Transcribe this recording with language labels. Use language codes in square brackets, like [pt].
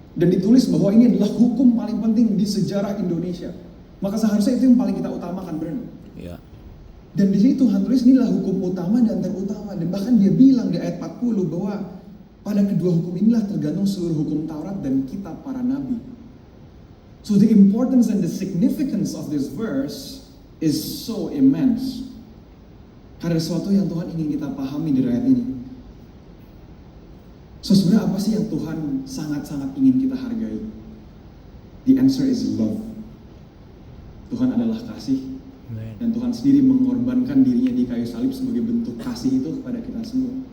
[id] Dan ditulis bahwa ini adalah hukum paling penting di sejarah Indonesia. Maka seharusnya itu yang paling kita utamakan, benar. Iya. Dan di sini Tuhan tulis inilah hukum utama dan terutama. Dan bahkan dia bilang di ayat 40 bahwa pada kedua hukum inilah tergantung seluruh hukum Taurat dan kitab para nabi. [en] So the importance and the significance of this verse is so immense. [id] Karena sesuatu yang Tuhan ingin kita pahami di ayat ini. So sebenarnya apa sih yang Tuhan sangat-sangat ingin kita hargai? [en] The answer is love. [id] Tuhan adalah kasih. Dan Tuhan sendiri mengorbankan dirinya di kayu salib sebagai bentuk kasih itu kepada kita semua.